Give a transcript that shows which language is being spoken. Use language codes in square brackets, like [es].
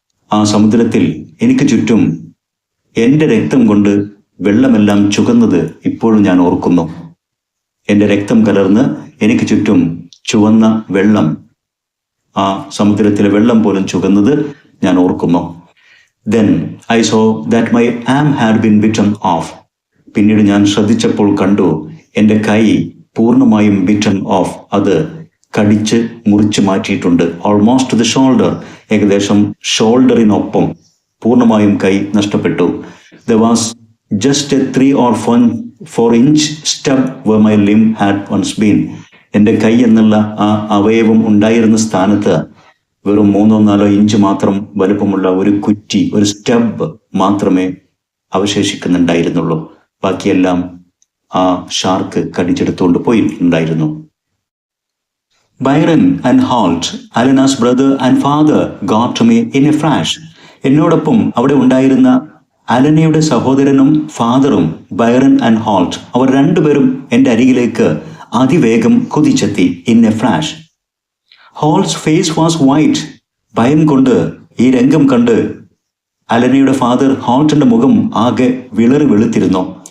[ml] ആ സമുദ്രത്തിൽ എനിക്ക് ചുറ്റും എൻ്റെ രക്തം കൊണ്ട് വെള്ളമെല്ലാം ചുവന്നത് ഇപ്പോഴും ഞാൻ ഓർക്കുന്നു. എൻ്റെ രക്തം കലർന്ന് എനിക്ക് ചുറ്റും ചുവന്ന വെള്ളം, ആ സമുദ്രത്തിലെ വെള്ളം പോലും ചുവന്നത് ഞാൻ ഓർക്കുന്നു. [en] Then I saw that my arm had been bitten off. [ml] പിന്നീട് ഞാൻ ശ്രദ്ധിച്ചപ്പോൾ കണ്ടു എൻ്റെ കൈ പൂർണ്ണമായും ബിറ്റൺ ഓഫ്, അത് കടിച്ച് മുറിച്ച് മാറ്റിയിട്ടുണ്ട്. [en] almost the shoulder, [ml] ഏകദേശം ഷോൾഡറിനൊപ്പം പൂർണ്ണമായും കൈ നഷ്ടപ്പെട്ടു. [en] There was just a 3 or 4 inch stub where my limb had once been. [ml] എൻ്റെ കൈ എന്നുള്ള ആ അവയവം ഉണ്ടായിരുന്ന സ്ഥാനത്ത് വെറും 3-4 ഇഞ്ച് മാത്രം വലുപ്പമുള്ള ഒരു കുറ്റി, ഒരു സ്റ്റബ് മാത്രമേ അവശേഷിക്കുന്നുണ്ടായിരുന്നുള്ളൂ. ബാക്കിയെല്ലാം ആ ഷാർക്ക് കടിച്ചെടുത്തുകൊണ്ട് പോയിട്ടുണ്ടായിരുന്നു. [en] Byron and Holt, Elena's brother and father, got to me in a flash. [ml] എന്നോടൊപ്പം അവിടെ ഉണ്ടായിരുന്ന അലനയുടെ സഹോദരനും ഫാദറും ബൈറൻ ആൻഡ് ഹോൾട്ട്, അവർ രണ്ടുപേരും എൻ്റെ അരികിലേക്ക് അതിവേഗം കുതിച്ചെത്തി. [en] In a flash. Holt's face was white. [ml] ഭയം കൊണ്ട് ഈ രംഗം കണ്ട് അലനയുടെ ഫാദർ ഹോൾട്ടിന്റെ മുഖം ആകെ വിളറി വെളുത്തിരുന്നു.